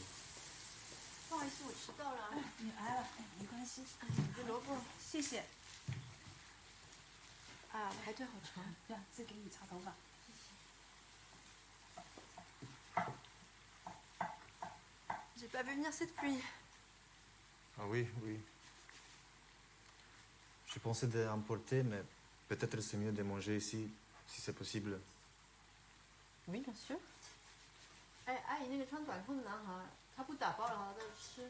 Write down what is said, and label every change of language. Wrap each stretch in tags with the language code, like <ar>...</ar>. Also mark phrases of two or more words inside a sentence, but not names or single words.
<zh>不好意思，我迟到了。哎，你来了，哎，没关系。哎，这萝卜，谢谢。啊， 排队好长。对啊，自己给你擦头发。</zh> <fr>J'ai pas vu venir cette pluie. Ah oui, oui. Je pensais d'emporter, mais peut-être c'est mieux de manger ici, si c'est possible. Oui, bien sûr.</fr> <zh>哎，阿姨，那个穿短裤的男孩，他不打包，然后在这吃。</zh>